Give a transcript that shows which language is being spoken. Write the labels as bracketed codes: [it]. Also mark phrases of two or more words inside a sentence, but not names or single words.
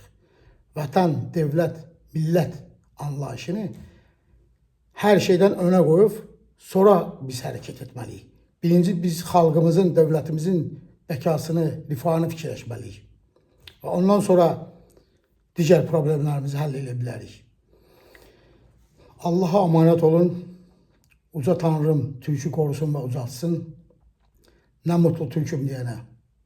[az] Vətən, dövlət, millət anlayışını hər şeydən önə qoyub, sonra biz hərəkət etməliyik. Birinci biz xalqımızın, dövlətimizin bəkasını, rifahını fikirləşməliyik. Və ondan sonra digər problemlərimizi həll edə bilərik. [tr] Allah'a emanet olun. Uca Tanrım Türk'ü korusun ve uzatsın. Ne mutlu Türk'üm diyene.